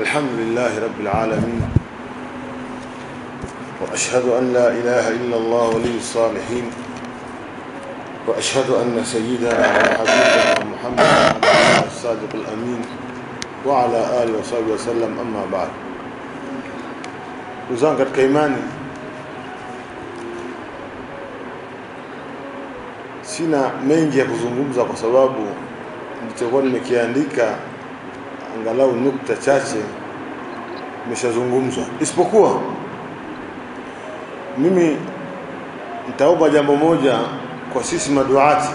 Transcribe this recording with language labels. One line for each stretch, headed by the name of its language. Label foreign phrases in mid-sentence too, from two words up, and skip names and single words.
Arabic: الحمد لله رب العالمين، وأشهد أن لا إله إلا الله ولي الصالحين، وأشهد أن سيدنا وحبيبنا محمد الصادق الأمين وعلى آله وصحبه وسلم. أما بعد، وزان
Swahili: katika imani, sina mengi ya kuzungumza kwa sababu nilichokuwa nimekiandika angalau nukta chache nimeshazungumzwa, isipokuwa mimi nitaomba jambo moja kwa sisi maduati.